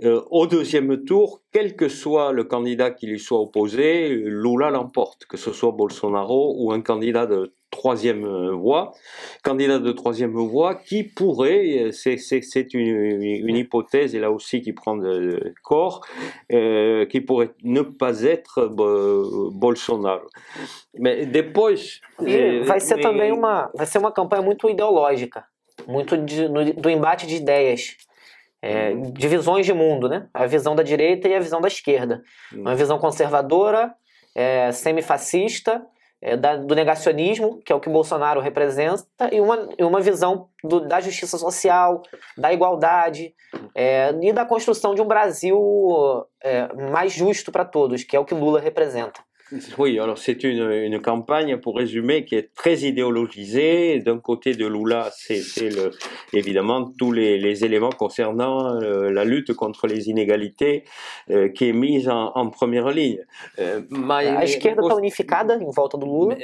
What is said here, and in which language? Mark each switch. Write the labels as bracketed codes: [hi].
[fr] Au deuxième tour, quel que soit le candidat qui lui soit opposé, Lula l'emporte, que ce soit Bolsonaro ou un candidat de troisième voie. Candidat de troisième voie qui pourrait, c'est une hypothèse, et là aussi qui prend de corps, qui pourrait ne pas être Bolsonaro. Mais [pt] depois... vai ser também uma campanha muito ideológica, muito do embate de ideias. De visões de mundo, né? A visão da direita e a visão da esquerda. Uma visão conservadora, semifascista, do negacionismo, que é o que Bolsonaro representa, e uma visão da justiça social, da igualdade, e da construção de um Brasil mais justo para todos, que é o que Lula representa. [fr] Oui, alors c'est une campagne, pour résumer, qui est très idéologisée. D'un côté de Lula, c'est évidemment tous les éléments concernant la lutte contre les inégalités qui est mise en première ligne. [pt] A esquerda está unificada em volta do Lula.